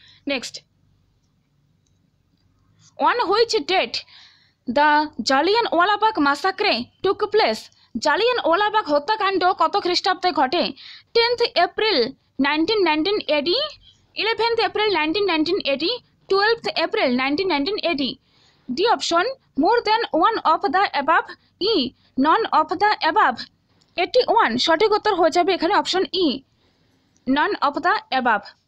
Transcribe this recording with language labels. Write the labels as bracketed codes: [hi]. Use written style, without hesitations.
[en] Next, on which date the Jallianwala Bagh massacre took place? [bn] Jallianwala Bagh হত্যাকাণ্ড কত খ্রিস্টাব্দে ঘটে? [en] 10th April 1919 AD, 11th April 1919 AD, 12th April 1919 AD. D option, more than one of the above. E, none of the above. [bn] 81 সঠিক উত্তর হয়ে যাবে এখানে option E, [en] none of the above.